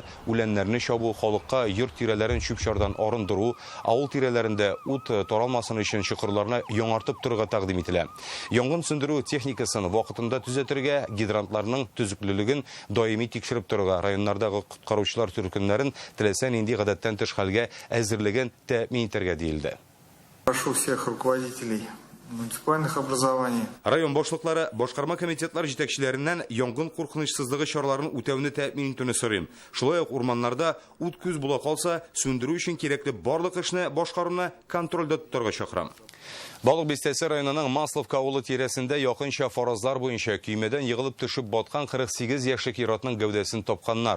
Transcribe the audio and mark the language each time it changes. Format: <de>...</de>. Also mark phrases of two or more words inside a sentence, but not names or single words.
<tt>Үләннәрне чабу, халыкка йорт тирәләрен чүп-чардан арындыру, авыл тирәләрендә ут таралмасын өчен чокырларны яңартып торырга тәкъдим ителә. Янгын сөндерү техникасын вакытында төзәтергә, гидрантларның төзеклелеген даими тикшереп торырга, районнардагы коткаручылар төркемнәрен теләсә нинди гадәттән тыш хәлгә әзерлеген тәэмин итәргә диелде.</tt> <ru>Прошу всех руководителей муниципальных образований.</ru> <tt>Район башлыклары, башкарма комитетлар җитәкчеләреннән янгын куркынычсызлыгы чараларын үтәүне тәэмин итүне сорыйм. Шулай ук урманнарда ут күз була калса, сөндерү өчен кирәкле барлык эшне башкаруны контрольдә тотарга чакырам. Балык бистәсе районының Масловка авылы тирәсендә якынча фаразлар буенча көймәдән егылып төшеп баткан 48 яшьлек ир-атның гәүдәсен тапканнар.</tt>